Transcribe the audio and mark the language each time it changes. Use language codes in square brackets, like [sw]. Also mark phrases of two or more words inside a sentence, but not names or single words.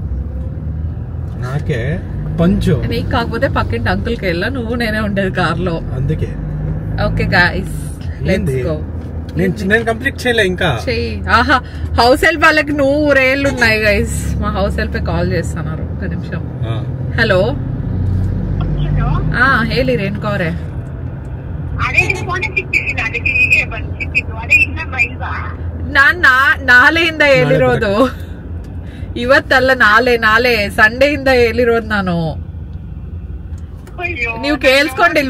[te] నాకే పంచు, నీకు కాకపోతే పక్కింటి అంకుల్ కి వెళ్ళా, నువ్వు నేనే ఉండేది కార్ లో, అందుకే. [en] Okay guys, let's go. [te] నేను కంప్లీట్ చేయలే ఇంకా. ఆహా, [en] house help [te] వాళ్ళకి 100 ఏళ్ళు ఉన్నాయి గైస్. మా [en] house help call [te] చేస్తున్నారు, ఒక నిమిషం. హలో, [kn] ಹೇಳಿ ರೇಣುಕಾ ಅವರೇ. ನಾಳೆಯಿಂದ ಹೇಳಿರೋದು, ಇವತ್ತಲ್ಲ, ನಾಳೆ ಸಂಡೆಯಿಂದ ಹೇಳಿರೋದು ನಾನು. ನೀವು ಕೇಳಿಸ್ಕೊಂಡಿಲ್ವಾ?